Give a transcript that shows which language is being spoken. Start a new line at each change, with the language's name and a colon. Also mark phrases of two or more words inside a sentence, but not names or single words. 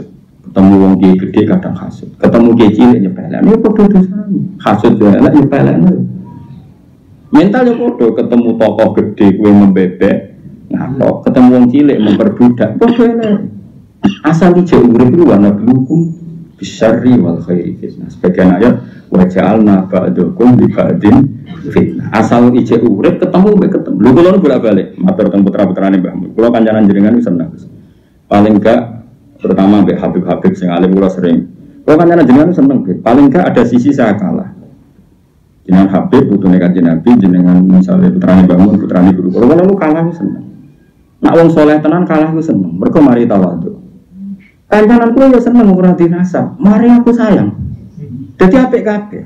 Javanese: Ketemu wong kiai gede kadang hasud. Ketemu kiai cilik nyepelekno ya padha dosane. Hasud yo elek nyepelekno. Mental yo padha ketemu tokoh gede kowe membebek, ngatok, ketemu wong cilik memperbudak, padha elek. Asal ijek urip ku ana hukum
Arabic: بالشر والخير فتنة.
Indonesian: Sebagian ayat
Arabic: وجعلنا بعضكم لبعض فتنة.
Javanese: Asal ijek urip ketemu. Lho kula nu bolak-balik matur teng putra-putrane Mbah Mun. Kula kancanan jenengan wis seneng.
Indonesian: Paling enggak terutama
Javanese: mbek Habib-habib sing alim kula sering. Kula kancanan jenengan seneng,
Indonesian: paling enggak ada sisi saya kalah.
Javanese: Jenengan Habib putune Kanjeng Nabi, jenengan misalnya putrane Mbah Mun, putrane guru. Kula nu kalah seneng. Nak wong saleh tenan kalah ku seneng. Mergo mari tawadhu. Kancanan kuwi ya seneng ora dinasab. Mari aku sayang. Dadi apik kabeh.